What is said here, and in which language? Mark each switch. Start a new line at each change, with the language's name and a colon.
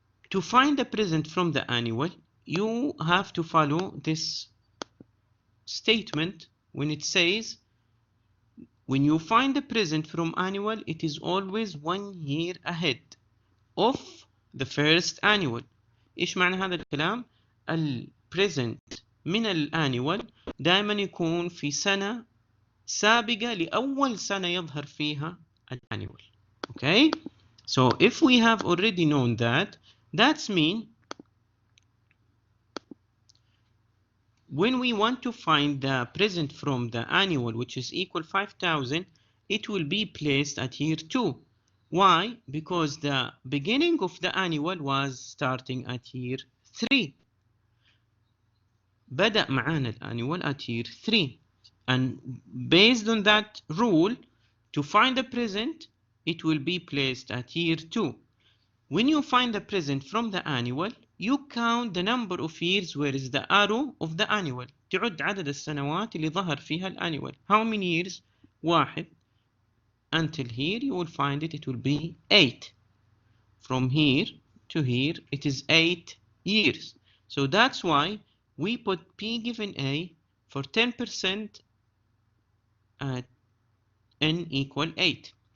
English: To find the present from the annual, you have to follow this statement when it says when you find the present from annual, it is always 1 year ahead of the first annual.
Arabic: إيش معنى هذا الكلام؟ البريزنت من الانيوال دائما يكون في سنة سابقة لأول سنة يظهر فيها الانيوال.
English: Okay? So if we have already known that, that's mean when we want to find the present from the annual, which is equal 5,000, it will be placed at year 2. Why? Because the beginning of the annual was starting at year 3.
Arabic: بدأ معانا
English: الانnual at year 3. And based on that rule, to find the present, it will be placed at year 2. When you find the present from the annual, you count the number of years where is the arrow of the annual.
Arabic: تعد عدد السنوات اللي ظهر فيها الانnual.
English: How many years? 1. Until here you will find it will be 8. From here to here it is 8 years. So that's why we put P given A for 10% at N equal 8.